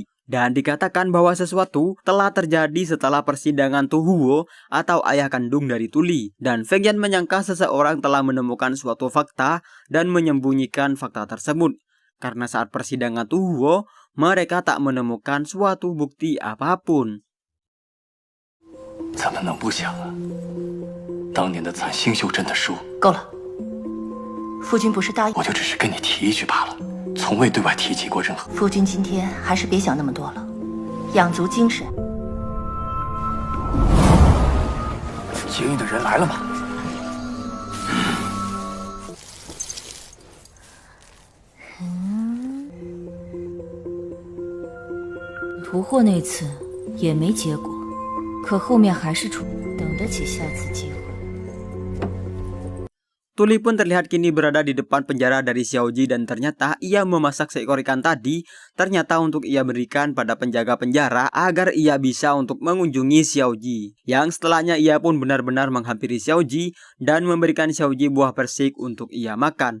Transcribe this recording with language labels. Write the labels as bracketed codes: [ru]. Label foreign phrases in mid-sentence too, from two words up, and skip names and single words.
[id] Dan dikatakan bahwa sesuatu telah terjadi setelah persidangan Tu Huo atau ayah kandung dari Tuli. Dan Feng Yan menyangka seseorang telah menemukan suatu fakta dan menyembunyikan fakta tersebut. Karena saat persidangan Tu Huo, mereka tak menemukan suatu bukti apapun. [zh] 怎么能不想啊？当年的残星宿镇的书，够了，夫君不是答应我就只是跟你提一句罢了，从未对外提及过任何。夫君今天还是别想那么多了，养足精神。结义的人来了吗？屠获那次也没结果。可后面还是等得起下次机会。 [id] Tuli pun terlihat kini berada di depan penjara dari Xiaoji dan ternyata ia memasak seekor ikan tadi ternyata untuk ia berikan pada penjaga penjara agar ia bisa untuk mengunjungi Xiaoji. Yang setelahnya ia pun benar-benar menghampiri Xiaoji dan memberikan Xiaoji buah persik untuk ia makan.